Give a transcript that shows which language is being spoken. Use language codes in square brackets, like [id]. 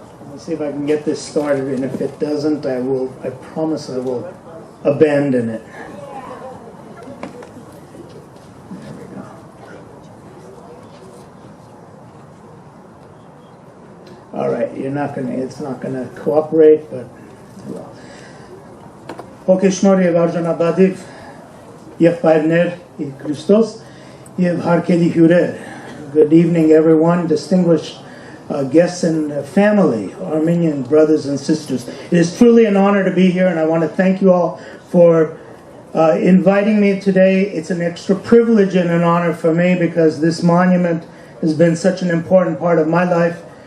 [en] Let's see if I can get this started, and if it doesn't, I promise I will abandon it. There we go. All right, it's not gonna cooperate, but well. [hy] Ոգեշնորհ եւ արժանապատիվ եղբայրներ in Christos եւ հարգելի հյուրեր. [en] Good evening, everyone, distinguished guests and family, Armenian brothers and sisters. It is truly an honor to be here, and I want to thank you all for inviting me today. It's an extra privilege and an honor for me because this monument has been such an important part of my life.